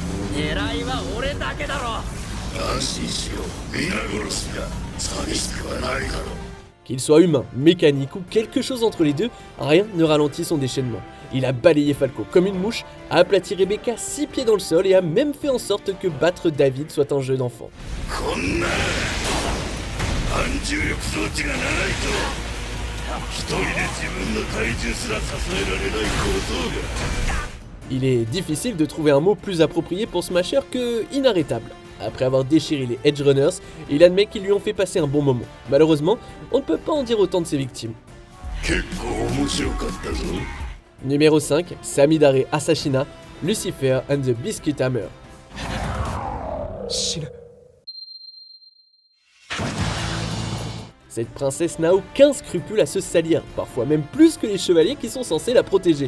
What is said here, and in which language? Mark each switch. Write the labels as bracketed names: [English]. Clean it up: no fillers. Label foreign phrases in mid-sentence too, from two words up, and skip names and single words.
[French] Qu'il soit humain, mécanique ou quelque chose entre les deux, rien ne ralentit son déchaînement. Il a balayé Falco comme une mouche, a aplati Rebecca 6 pieds dans le sol et a même fait en sorte que battre David soit un jeu d'enfant. [Japanese] 重力装置がないと一人で自分の体重すら支えられない構造が。 [French] Il est difficile de trouver un mot plus approprié pour Smasher que inarrêtable. Après avoir déchiré les Edge Runners, il admet qu'ils lui ont fait passer un bon moment. Malheureusement, on ne peut pas en dire autant de ses victimes. [Japanese] 結構面白かったぞ。 [French] Numéro 5, Samidare Asashina, Lucifer and the Biscuit Hammer. Cette princesse n'a aucun scrupule à se salir, parfois même plus que les chevaliers qui sont censés la protéger.